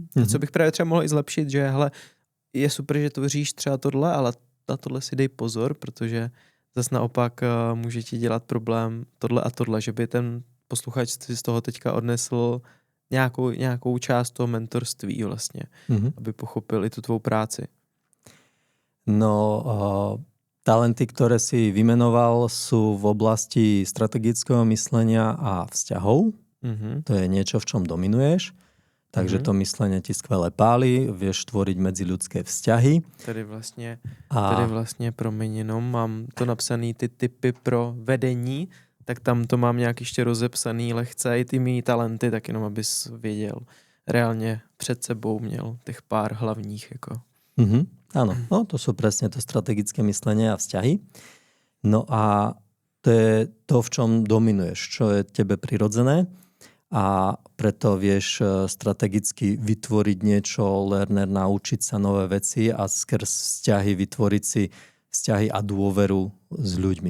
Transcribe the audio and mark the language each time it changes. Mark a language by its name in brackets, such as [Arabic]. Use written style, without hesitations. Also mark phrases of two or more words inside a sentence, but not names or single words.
[Czech] A co bych právě třeba mohl i zlepšit, že hele, je super, že tvoříš třeba tohle, ale na tohle si dej pozor, protože zase naopak může ti dělat problém tohle a tohle, že by ten posluchač si z toho teďka odnesl nějakou část toho mentorství vlastně, aby pochopil i tu tvou práci. [Slovak] No, talenty, ktoré si vymenoval, sú v oblasti strategického myslenia a vzťahov. To je niečo, v čom dominuješ. Takže to myslenie ti skvele páli, vieš tvoriť medziľudské vzťahy. [Czech] Tady vlastně promiň, jenom mám to napsaný ty typy pro vedení, tak tam to mám nějak ještě rozepsaný lehce i ty mý talenty, tak jenom abys věděl. Reálně před sebou měl těch pár hlavních. Jako. [Slovak] Áno, no, to sú presne to strategické myslenie a vzťahy. No a to je to, v čom dominuješ, čo je tebe prirodzené. A preto vieš strategicky vytvoriť niečo, learner, naučiť sa nové veci a skrz vzťahy vytvoriť si vzťahy a dôveru s ľuďmi.